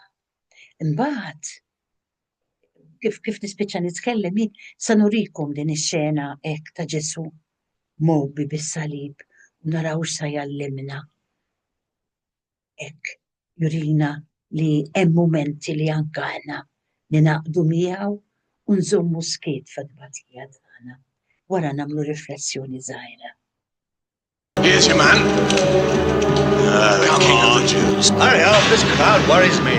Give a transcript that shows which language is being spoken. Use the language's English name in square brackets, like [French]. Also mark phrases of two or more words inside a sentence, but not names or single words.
[Maltese] Imbagħad kif nispiċċa nitkellem jien sa nurikom din ix-xena hekk ta' Ġesu mogħbi bis-salib u naraw x'sa jallimna. Hekk jurina li hemm mumenti li anke aħna ninaqdu miegħu u nżommu skiet fad-tbatija tagħna wara nagħmlu riflessjoni żgħira. [English] Here's your man. The king of the Jews. Hurry up, this crowd worries me.